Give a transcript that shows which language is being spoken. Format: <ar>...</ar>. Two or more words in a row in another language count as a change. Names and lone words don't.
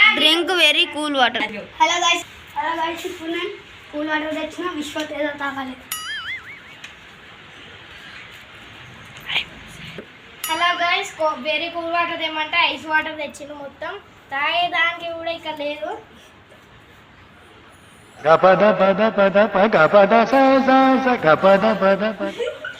<en>Drink very cool water. Hello guys</en> <te>ఇప్పుడు నేను</te> <en>cool water</en> <te>తెచ్చిన. విశ్వ ఏదో తాగాలి.</te> <en>Hello guys very cool water</en> <te>ఏమంటే</te> <en>ice water</en> <te>తెచ్చిండు. మొత్తం తాగేదానికి కూడా ఇక్కడ లేదు. Gapada pada pada pa gapada sa sa sa gapada pada pada</te>